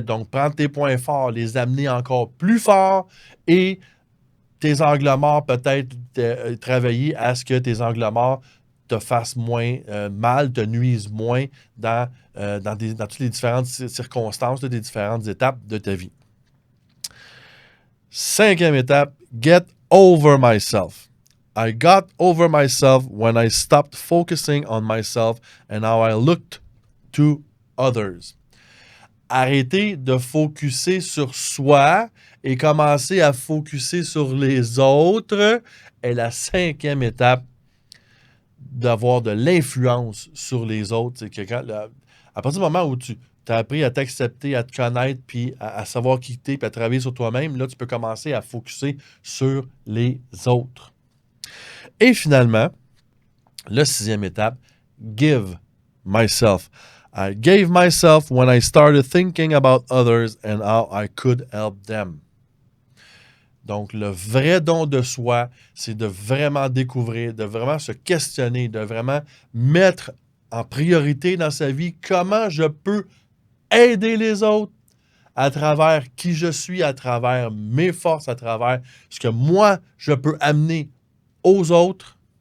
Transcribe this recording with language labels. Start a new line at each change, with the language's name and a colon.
French: Donc, prendre tes points forts, les amener encore plus forts et tes angles morts, peut-être travailler à ce que tes angles morts te fassent moins mal, te nuisent moins dans toutes les différentes circonstances, des différentes étapes de ta vie. Cinquième étape,
English: get over myself. I got over myself when I stopped focusing on myself and how I looked to others.
French: Arrêter de focuser sur soi et commencer à focuser sur les autres est la cinquième étape d'avoir de l'influence sur les autres. C'est que à partir du moment où tu as appris à t'accepter, à te connaître, puis à savoir qui t'es, puis à travailler sur toi-même, là, tu peux commencer à focuser sur les autres. Et finalement, la sixième étape,
English: give myself. I gave myself when I started thinking about others and how I could help them.
French: Donc, le vrai don de soi, c'est de vraiment découvrir, de vraiment se questionner, de vraiment mettre en priorité dans sa vie comment je peux aider les autres à travers qui je suis, à travers mes forces, à travers ce que moi, je peux amener aux autres.